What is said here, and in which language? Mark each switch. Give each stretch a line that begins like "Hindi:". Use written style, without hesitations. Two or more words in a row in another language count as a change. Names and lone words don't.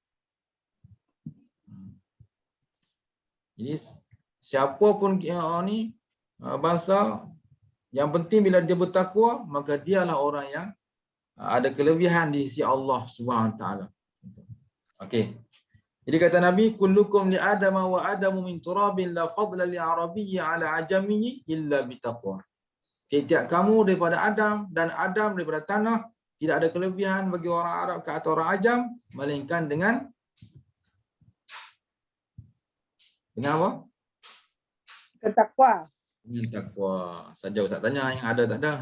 Malay: Jadi siapa pun ni bangsa, yang penting bila dia bertakwa, maka dialah orang yang ada kelebihan di sisi Allah SWT. Okey. Jadi kata Nabi,
Arabic: كلكم لآدم وآدم من تراب لا فضل لعربي على عجمي إلا بالتقوى.
Malay: Tiap kamu daripada Adam dan Adam daripada tanah, tidak ada kelebihan bagi orang Arab ke atas orang ajam melainkan dengan apa? Takwa. Dengan takwa. Saja Ustaz tanya yang ada tak ada.